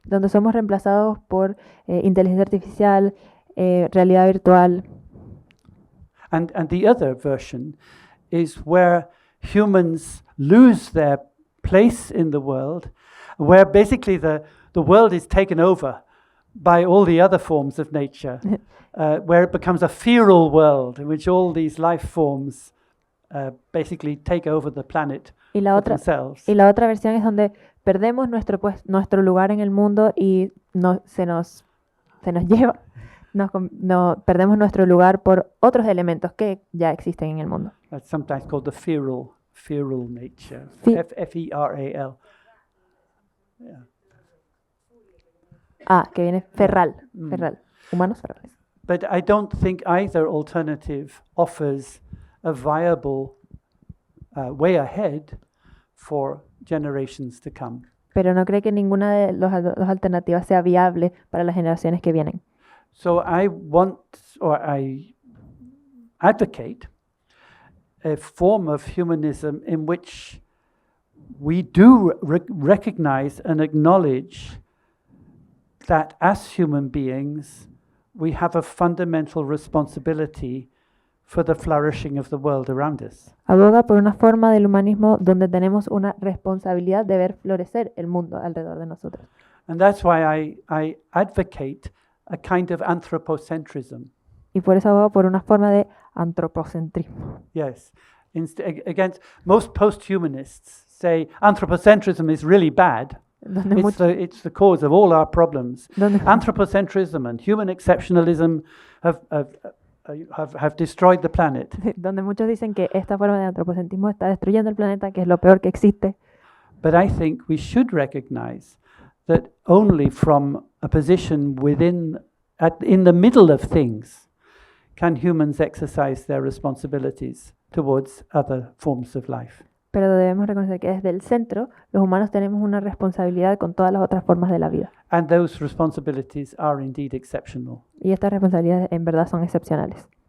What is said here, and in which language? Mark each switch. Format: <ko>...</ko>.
<es>donde somos reemplazados por inteligencia artificial, realidad virtual.</es> <en>And the other version is where humans lose their place in the world, where basically the world is taken over by all the other forms of nature, where it becomes a feral world in which all these life forms basically take over the planet</en> <es>Y la</es> <en>for</en> <es>otra,</es> <en>themselves.</en> <es>y la otra versión es donde perdemos nuestro lugar en el mundo y se nos lleva, perdemos nuestro lugar por otros elementos que ya existen en el mundo.</es> <en>That's sometimes called the feral nature, F-E-R-A-L. Yeah.</en> <es>Que viene ferral, humanos ferrales.</es> <en>But I don't think either alternative offers a viable way ahead for generations to come.</en> <es>Pero no cree que ninguna de las alternativas sea viable para las generaciones que vienen.</es> <en>So I advocate a form of humanism in which we do recognize and acknowledge that as human beings we have a fundamental responsibility for the flourishing of the world around us.</en> <es>Aboga por una forma del humanismo donde tenemos una responsabilidad de ver florecer el mundo alrededor de nosotros.</es> <en>And that's why I advocate a kind of anthropocentrism.</en> <es>Y por eso aboga por una forma de antropocentrismo.</es> <en>Yes. Against most post-humanists say anthropocentrism is really bad. It's the cause of all our problems. Anthropocentrism and human exceptionalism have destroyed the planet.</en> <es>Donde muchos dicen que esta forma de antropocentrismo está destruyendo el planeta, que es lo peor que existe.</es> <en>But I think we should recognize that only from a position in the middle of things can humans exercise their responsibilities towards other forms of life.</en> <es>Pero debemos reconocer que desde el centro los humanos tenemos una responsabilidad con todas las otras formas de la vida.</es> <en>And those responsibilities are indeed exceptional.</en> <es>Y estas responsabilidades en verdad son excepcionales.</es>